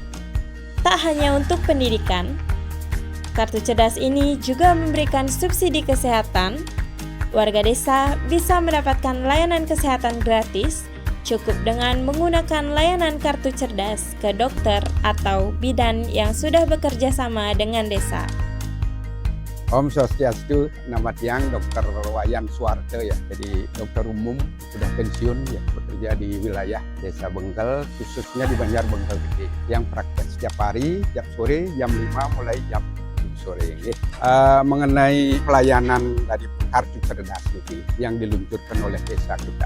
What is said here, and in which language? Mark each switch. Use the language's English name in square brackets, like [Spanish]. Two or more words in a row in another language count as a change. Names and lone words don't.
[Indonesian] Tak hanya untuk pendidikan, kartu cerdas ini juga memberikan subsidi kesehatan. Warga desa bisa mendapatkan layanan kesehatan gratis cukup dengan menggunakan layanan kartu cerdas ke dokter atau bidan yang sudah bekerja sama dengan desa. [Balinese] Om Swastiastu, nama tiang Dr. [Indonesian] Wayan Suwarto ya. Jadi dokter umum sudah pensiun ya, bekerja di wilayah Desa Bengkel, khususnya di Banjar Bengkel Gede. Yang praktek setiap hari, jam sore, jam 5 mulai jam 7 sore. Mengenai pelayanan dari kartu cerdas ini yang diluncurkan oleh desa kita.